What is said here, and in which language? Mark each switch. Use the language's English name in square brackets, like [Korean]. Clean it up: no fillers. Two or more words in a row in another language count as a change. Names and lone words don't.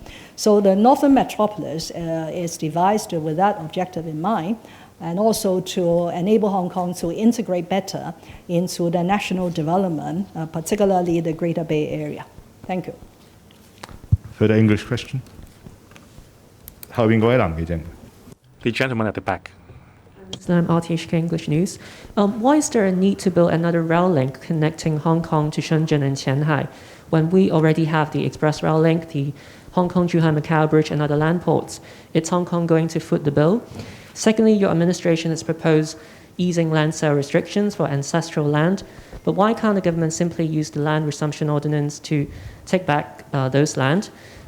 [English] So the Northern Metropolis is devised with that objective in mind, and also to enable Hong Kong to integrate better into the national development, particularly the Greater Bay Area. Thank you. Further English question? [Cantonese] 後邊嗰位男記者。 [English] The gentleman at the back. I'm RTHK English News. Why is there a need to build another rail link connecting Hong Kong to Shenzhen and Qianhai when we already have the express rail link, the Hong Kong-Zhuhai-Macau Bridge and other land ports? Is Hong Kong going to foot the bill? Secondly, your administration has proposed easing land sale restrictions for ancestral land, but why can't the government simply use the land resumption ordinance to take back those land?